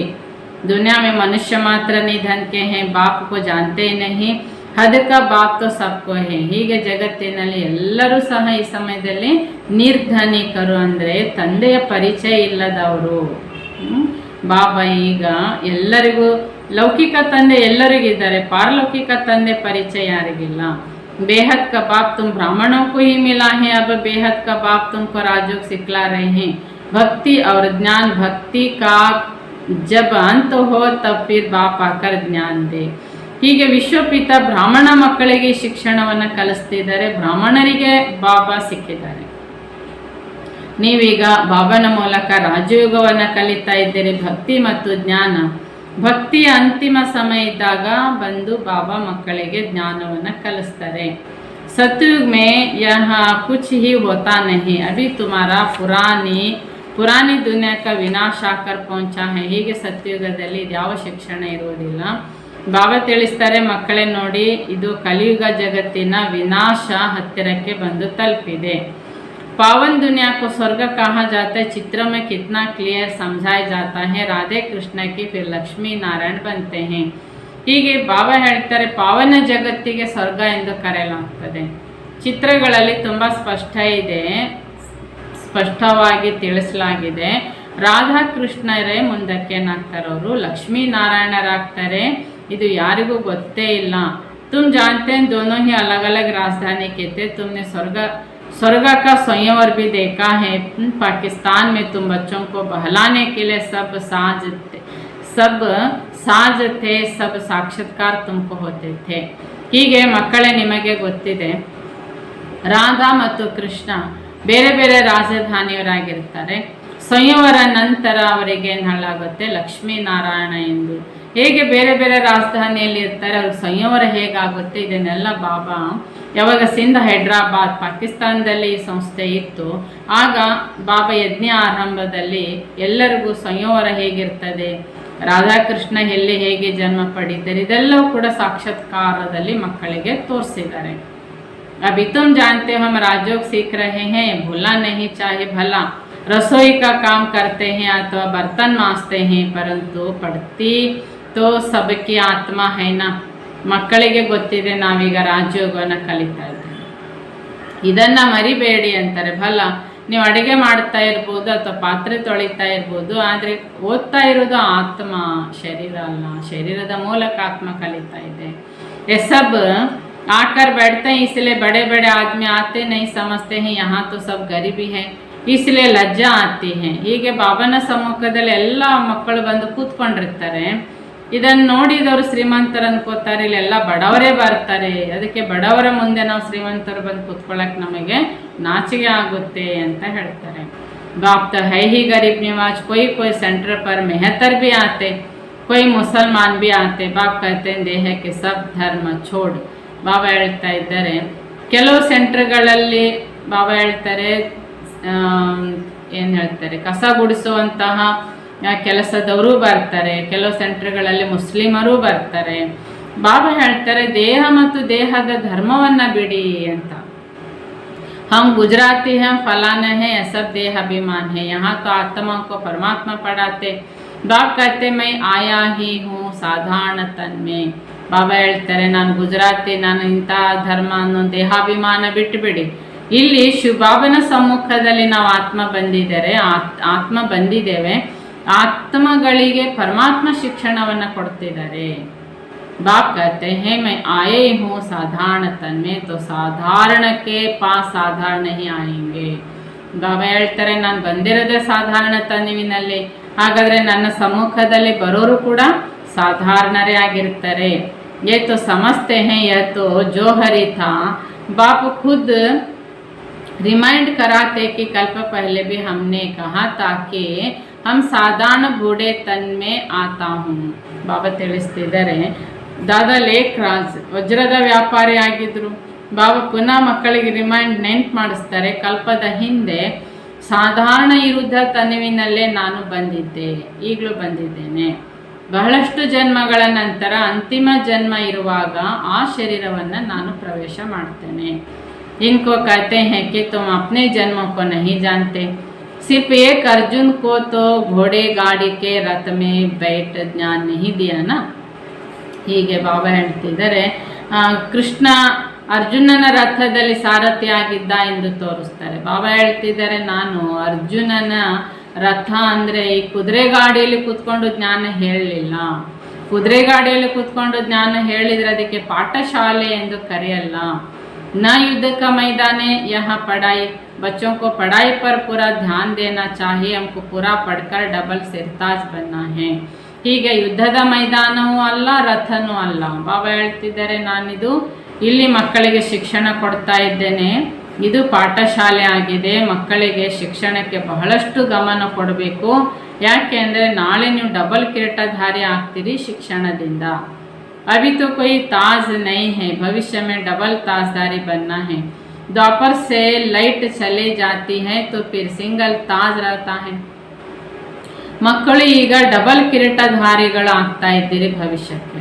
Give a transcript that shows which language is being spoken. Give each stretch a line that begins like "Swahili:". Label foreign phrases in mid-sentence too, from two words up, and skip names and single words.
Hindi: दुनिया में मनुष्य मात्र निधन के हैं, बाप को जानते नहीं, हद का बाप तो सबको है.
Kannada: ಹೀಗೆ ಜಗತ್ತಿನಲ್ಲಿ ಎಲ್ಲರೂ ಸಹ ಈ ಸಮಯದಲ್ಲಿ ನಿರ್ಧನಿಕರು, ಅಂದರೆ ತಂದೆಯ ಪರಿಚಯ ಇಲ್ಲದವರು. ಬಾಬಾ ಈಗ ಎಲ್ಲರಿಗೂ ಲೌಕಿಕ ತಂದೆ ಎಲ್ಲರಿಗಿದ್ದಾರೆ, ಪಾರಲೌಕಿಕ ತಂದೆ ಪರಿಚಯ ಯಾರಿಗಿಲ್ಲ.
Hindi: बेहद का बाप तुम ब्राह्मणों को ही मिला है, अब बेहद का बाप तुमको राजयोग सिखला रहे हैं. भक्ति और ज्ञान, भक्ति का जब अंत हो तब फिर बाप आकर ज्ञान दे.
Kannada: ಹೀಗೆ ವಿಶ್ವಪಿತ ಬ್ರಾಹ್ಮಣ ಮಕ್ಕಳಿಗೆ ಶಿಕ್ಷಣವನ್ನು ಕಲಿಸ್ತಿದ್ದಾರೆ. ಬ್ರಾಹ್ಮಣರಿಗೆ ಬಾಬಾ ಸಿಕ್ಕಿದ್ದಾರೆ. ನೀವೀಗ ಬಾಬಾನ ಮೂಲಕ ರಾಜಯೋಗವನ್ನು ಕಲಿತಾ ಇದ್ದೀರಿ. ಭಕ್ತಿ ಮತ್ತು ಜ್ಞಾನ, ಭಕ್ತಿಯ ಅಂತಿಮ ಸಮಯ ಇದ್ದಾಗ ಬಂದು ಬಾಬಾ ಮಕ್ಕಳಿಗೆ ಜ್ಞಾನವನ್ನು ಕಲಿಸ್ತಾರೆ.
Hindi: सतयुग में यह कुछ ही होता नहीं, अभी तुम्हारा पुरानी दुनिया का विनाश आकर पहुंचा है.
Kannada: ಹೀಗೆ ಸತ್ಯುಗದಲ್ಲಿ ಯಾವ ಶಿಕ್ಷಣ ಇರುವುದಿಲ್ಲ. ಬಾಬಾ ತಿಳಿಸ್ತಾರೆ, ಮಕ್ಕಳೇ ನೋಡಿ, ಇದು ಕಲಿಯುಗ ಜಗತ್ತಿನ ವಿನಾಶ ಹತ್ತಿರಕ್ಕೆ ಬಂದು ತಲುಪಿದೆ.
Hindi: पावन दुनिया को स्वर्ग कहा जाता है. चित्र में कितना क्लियर समझाया जाता है. राधे कृष्ण की फिर लक्ष्मी नारायण बनते हैं.
Kannada: ಹೀಗೆ ಬಾಬಾ ಹೇಳ್ತಾರೆ, ಪಾವನ ಜಗತ್ತಿಗೆ ಸ್ವರ್ಗ ಎಂದು ಕರೆಯಲಾಗ್ತದೆ. ಚಿತ್ರಗಳಲ್ಲಿ ತುಂಬ ಸ್ಪಷ್ಟವಾಗಿ ತಿಳಿಸಲಾಗಿದೆ. ರಾಧಾಕೃಷ್ಣರೇ ಮುಂದಕ್ಕೆ ಏನಾಗ್ತಾರೆ, ಅವರು ಲಕ್ಷ್ಮೀನಾರಾಯಣರಾಗ್ತಾರೆ. ಇದು ಯಾರಿಗೂ ಗೊತ್ತೇ ಇಲ್ಲ.
Hindi: तुम जानते दोनों ही अलग अलग राजधानी के थे. तुमने स्वर्ग का स्वयंवर भी देखा है. पाकिस्तान में तुम बच्चों को बहलाने के लिए सब साज थे, सब साक्षात्कार तुमको होते थे.
Kannada: ಹೀಗೆ ಮಕ್ಕಳೇ ನಿಮಗೆ ಗೊತ್ತಿದೆ, ರಾಧಾ ಮತ್ತು ಕೃಷ್ಣ ಬೇರೆ ಬೇರೆ ರಾಜಧಾನಿಯವರಾಗಿರ್ತಾರೆ. ಸಂಯವರ ನಂತರ ಅವರಿಗೆ ಏನು ಹೇಳಾಗುತ್ತೆ, ಲಕ್ಷ್ಮೀನಾರಾಯಣ ಎಂದು. ಹೇಗೆ ಬೇರೆ ಬೇರೆ ರಾಜಧಾನಿಯಲ್ಲಿ ಇರ್ತಾರೆ, ಅವ್ರಿಗೆ ಸಂಯವರ ಹೇಗಾಗುತ್ತೆ, ಇದನ್ನೆಲ್ಲ ಬಾಬಾ ಯಾವಾಗ ಸಿಂಧ್ ಹೈದ್ರಾಬಾದ್ ಪಾಕಿಸ್ತಾನದಲ್ಲಿ ಈ ಸಂಸ್ಥೆ ಇತ್ತು, ಆಗ ಬಾಬಾ ಯಜ್ಞ ಆರಂಭದಲ್ಲಿ ಎಲ್ಲರಿಗೂ ಸಂಯವರ ಹೇಗಿರ್ತದೆ, ರಾಧಾಕೃಷ್ಣ ಎಲ್ಲಿ ಹೇಗೆ ಜನ್ಮ ಪಡೆದಿದ್ದಾರೆ, ಇದೆಲ್ಲವೂ ಕೂಡ ಸಾಕ್ಷಾತ್ಕಾರದಲ್ಲಿ ಮಕ್ಕಳಿಗೆ ತೋರಿಸಿದ್ದಾರೆ.
Hindi: अभी तुम जानते हो हम राजयोग सीख रहे हैं, भूलना नहीं चाहिए. भला रसोई का काम करते हैं अथवा बर्तन मांजते हैं, परंतु पढ़ती तो सबकी आत्मा है ना.
Kannada: ಮಕ್ಕಳಿಗೆ ಗೊತ್ತಿದೆ ನಾವೀಗ ರಾಜಯೋಗವನ್ನು ಕಲಿತಾ ಇದ್ದೇವೆ, ಇದನ್ನು ಮರಿಬೇಡಿ ಅಂತಾರೆ. ಭಲ ನೀವು ಅಡುಗೆ ಮಾಡ್ತಾ ಇರ್ಬೋದು ಅಥವಾ ಪಾತ್ರೆ ತೊಳಿತಾ ಇರ್ಬೋದು, ಆದರೆ ಓದ್ತಾ ಇರೋದು ಆತ್ಮ, ಶರೀರ ಅಲ್ಲ. ಶರೀರದ ಮೂಲಕ ಆತ್ಮ ಕಲಿತಾ ಇದೆ.
Hindi: ये सब आकर बैठते हैं, इसलिए बड़े बड़े आदमी आते नहीं समझते हैं यहाँ तो सब गरीबी है, इसलिए लज्जा आती है.
Kannada: ಹೀಗೆ ಬಾಬನ ಸಮ್ಮುಖದಲ್ಲಿ ಎಲ್ಲ ಮಕ್ಕಳು ಬಂದು ಕೂತ್ಕೊಂಡಿರ್ತಾರೆ. ಇದನ್ನು ನೋಡಿದವರು ಶ್ರೀಮಂತರು ಅನ್ಕೋತಾರೆ, ಇಲ್ಲೆಲ್ಲ ಬಡವರೇ ಬರ್ತಾರೆ, ಅದಕ್ಕೆ ಬಡವರ ಮುಂದೆ ನಾವು ಶ್ರೀಮಂತರು ಬಂದು ಕೂತ್ಕೊಳ್ಳೋಕೆ ನಮಗೆ ನಾಚಿಕೆ ಆಗುತ್ತೆ ಅಂತ ಹೇಳ್ತಾರೆ.
Hindi: बाप तो है ही गरीब निवाज, कोई सेंटर पर मेहतर भी आते, कोई मुसलमान भी आते. बाप कहते हैं देह के सब धर्म छोड़.
Kannada: ಬಾಬಾ ಹೇಳ್ತಾ ಇದ್ದಾರೆ, ಕೆಲವು ಸೆಂಟರ್ಗಳಲ್ಲಿ ಬಾಬಾ ಹೇಳ್ತಾರೆ ಏನು ಹೇಳ್ತಾರೆ, ಕಸ ಗುಡಿಸುವಂತಹ ಕೆಲಸದವರು ಬರ್ತಾರೆ, ಕೆಲವು ಸೆಂಟರ್ಗಳಲ್ಲಿ ಮುಸ್ಲಿಮರು ಬರ್ತಾರೆ. ಬಾಬಾ ಹೇಳ್ತಾರೆ ದೇಹ ಮತ್ತು ದೇಹದ ಧರ್ಮವನ್ನು ಬಿಡಿ ಅಂತ.
Hindi: हम गुजराती हैं, फलाना है, यह सब देह अभिमान है, यहाँ तो आत्मा को परमात्मा पढ़ाते. बाप कहते मैं आया ही हूँ साधारण तन में.
Kannada: ಬಾಬಾ ಹೇಳ್ತಾರೆ ನಾನು ಗುಜರಾತಿ, ನಾನು ಇಂಥ ಧರ್ಮ ಅನ್ನೋ ದೇಹಾಭಿಮಾನ ಬಿಟ್ಟುಬಿಡಿ. ಇಲ್ಲಿ ಬಾಬನ ಸಮ್ಮುಖದಲ್ಲಿ ನಾವು ಆತ್ಮ ಬಂದಿದ್ದೇವೆ. ಆತ್ಮಗಳಿಗೆ ಪರಮಾತ್ಮ ಶಿಕ್ಷಣವನ್ನು ಕೊಡ್ತಿದ್ದಾರೆ.
Hindi: बाप कहते हैं मैं आए हूँ साधारण तन में, तो साधारण के पास साधारण नहीं आएंगे.
Kannada: ಬಾಬಾ ಹೇಳ್ತಾರೆ ನಾನು ಬಂದಿರೋದೇ ಸಾಧಾರಣ ತನುವಿನಲ್ಲಿ, ಹಾಗಾದರೆ ನನ್ನ ಸಮ್ಮುಖದಲ್ಲಿ ಬರೋರು ಕೂಡ ಸಾಧಾರಣರೇ ಆಗಿರ್ತಾರೆ.
Hindi: ये तो समझते हैं यह तो जोहरी था. बाप खुद रिमाइंड कराते कि कल्प पहले भी हमने कहा था कि हम साधारण बूढ़े तन में आता हूँ.
Kannada: ಬಾಬಾ ತಿಳಿಸ್ತಿದ್ದಾರೆ ದಾದಾ ಲೇಖ್ ರಾಜ್ ವಜ್ರದ ವ್ಯಾಪಾರಿ ಆಗಿದ್ರು. ಬಾಬಾ ಪುನಃ ಮಕ್ಕಳಿಗೆ ನೆನ್ಪು ಮಾಡಿಸ್ತಾರೆ, ಕಲ್ಪದ ಹಿಂದೆ ಸಾಧಾರಣ ಇರುದ್ಧ ತನುವಿನಲ್ಲೇ ನಾನು ಬಂದಿದ್ದೆ, ಈಗಲೂ ಬಂದಿದ್ದೇನೆ. ಬಹಳಷ್ಟು ಜನ್ಮಗಳ ನಂತರ ಅಂತಿಮ ಜನ್ಮ ಇರುವಾಗ ಆ ಶರೀರವನ್ನು ನಾನು ಪ್ರವೇಶ ಮಾಡ್ತೇನೆ.
Hindi: इनको कहते हैं कि तुम अपने जन्मों को नहीं जानते. सिर्फ एक अर्जुन को तो घोड़े गाड़ी के रथ में बैठ ज्ञान नहीं दिया ना.
Kannada: ಹೀಗೆ ಬಾಬಾ ಹೇಳ್ತಿದ್ದಾರೆ ಕೃಷ್ಣ ಅರ್ಜುನನ ರಥದಲ್ಲಿ ಸಾರಥಿಯಾಗಿದ್ದ ಎಂದು ತೋರಿಸ್ತಾರೆ. ಬಾಬಾ ಹೇಳ್ತಿದ್ದಾರೆ ನಾನು ಅರ್ಜುನನ ರಥ ಅಂದರೆ ಈ ಕುದುರೆ ಗಾಡಿಯಲ್ಲಿ ಕೂತ್ಕೊಂಡು ಜ್ಞಾನ ಹೇಳಲಿಲ್ಲ. ಕುದುರೆ ಗಾಡಿಯಲ್ಲಿ ಕೂತ್ಕೊಂಡು ಜ್ಞಾನ ಹೇಳಿದರೆ ಅದಕ್ಕೆ ಪಾಠಶಾಲೆ ಎಂದು ಕರೆಯಲ್ಲ.
Hindi: न युद्ध का मैदान है, यहाँ पढ़ाई बच्चों को पढ़ाई पर पूरा ध्यान देना चाहिए. हमको पूरा पढ़कर डबल सिरताज बनना है.
Kannada: ಹೀಗೆ ಯುದ್ಧದ ಮೈದಾನವೂ ಅಲ್ಲ, ರಥನೂ ಅಲ್ಲ. ಬಾಬಾ ಹೇಳ್ತಿದ್ದಾರೆ ನಾನಿದು ಇಲ್ಲಿ ಮಕ್ಕಳಿಗೆ ಶಿಕ್ಷಣ ಕೊಡ್ತಾ ಇದ್ದೇನೆ, ಇದು ಪಾಠಶಾಲೆ ಆಗಿದೆ. ಮಕ್ಕಳಿಗೆ ಶಿಕ್ಷಣಕ್ಕೆ ಬಹಳಷ್ಟು ಗಮನ ಕೊಡಬೇಕು. ಯಾಕೆ ಅಂದರೆ ನಾಳೆ ನೀವು ಡಬಲ್ ಕಿರೀಟಧಾರಿ ಆಗ್ತೀರಿ ಶಿಕ್ಷಣದಿಂದ.
Hindi: अभी तो कोई ताज नहीं है, भविष्य में डबल ताजदारी बनना है. द्वापर से लाइट चले जाती है तो फिर सिंगल ताज रहता है.
Kannada: ಮಕ್ಕಳು ಈಗ ಡಬಲ್ ಕಿರೀಟಧಾರಿಗಳು ಆಗ್ತಾ ಇದ್ದೀರಿ ಭವಿಷ್ಯಕ್ಕೆ.